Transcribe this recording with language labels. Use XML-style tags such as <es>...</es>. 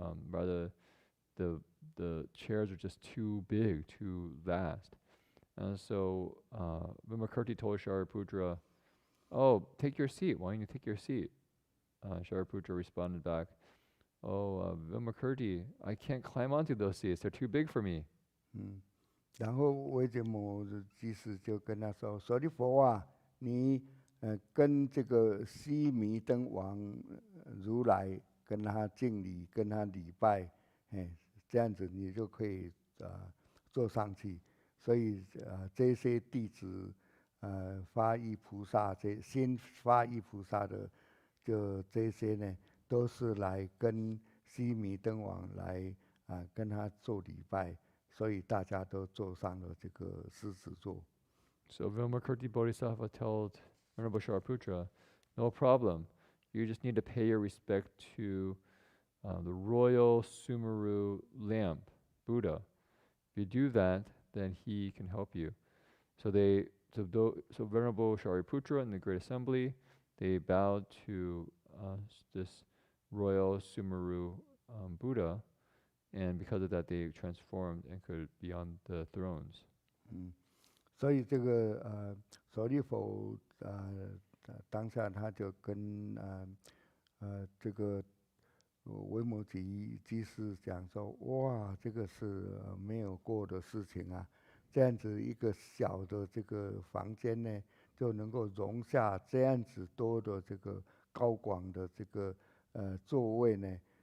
<en>Rather, the chairs are just too big, too vast. And so Vimakirti told Shariputra, "Oh, take your seat. Why don't you take your seat?" Shariputra responded back, "Oh, Vimakirti, I can't climb onto those seats. They're too big for me."</en> <zh>然后维觉摩居士就跟他说：“舍利弗啊，你跟这个须弥灯王如来跟他敬礼，跟他礼拜，这样子你就可以坐上去。所以这些弟子发育菩萨，新发育菩萨的，就这些呢，都是来跟须弥灯王来跟他做礼拜。” 所以大家都坐上了这个狮子座。</zh> <en>So Vimakirti Bodhisattva told Venerable Shariputra, "No problem. You just need to pay your respect to the royal Sumeru lamp, Buddha. If you do that, then he can help you." So so Venerable Shariputra in the Great Assembly, they bowed to this royal Sumeru Buddha. And because of that, they transformed and could be on the thrones.</en> <zh>所以这个舍利弗当下他就跟这个维摩诘居士讲说，哇，这个是没有过的事情啊！这样子一个小的这个房间呢，就能够容下这样子多的这个高广的这个座位呢，</zh>